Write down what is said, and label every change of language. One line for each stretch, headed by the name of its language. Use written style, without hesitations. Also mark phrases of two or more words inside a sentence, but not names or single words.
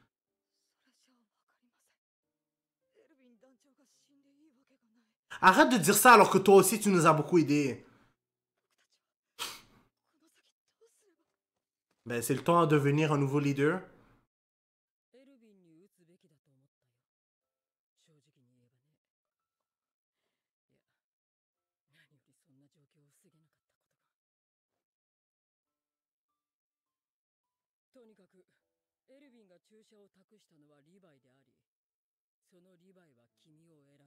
French: Arrête de dire ça alors que toi aussi tu nous as beaucoup aidé. Ben, c'est le temps de devenir un nouveau leader.
Japanese: エルヴィンに打つべきだと思ったよ。正直に言えばね。いや、何よりそんな状況を防げなかったことが。とにかく、エルヴィンが注射を託したのはリヴァイであり、そのリヴァイは君を選んだ。